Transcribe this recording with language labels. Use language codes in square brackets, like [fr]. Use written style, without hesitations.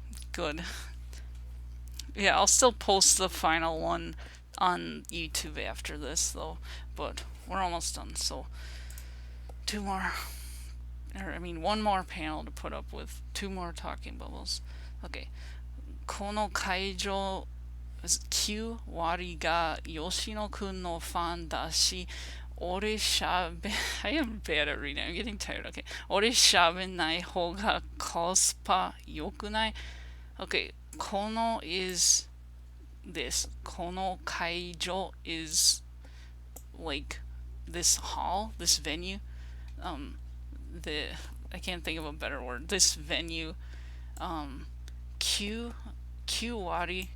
[en] Good. Yeah, I'll still post the final one on YouTube after this, though. But we're almost done, so two more, or I mean, one more panel to put up with two more talking bubbles. Okay. [ja] この会場9割が吉野くんのファンだし、俺しゃべ、 [en] I am bad at reading. I'm getting tired. Okay. [ja] 俺しゃべんない方がコスパ良くない? [en] Okay. この is this. この会場 is like this hall, this venue. The I can't think of a better word. This venue. Q wari.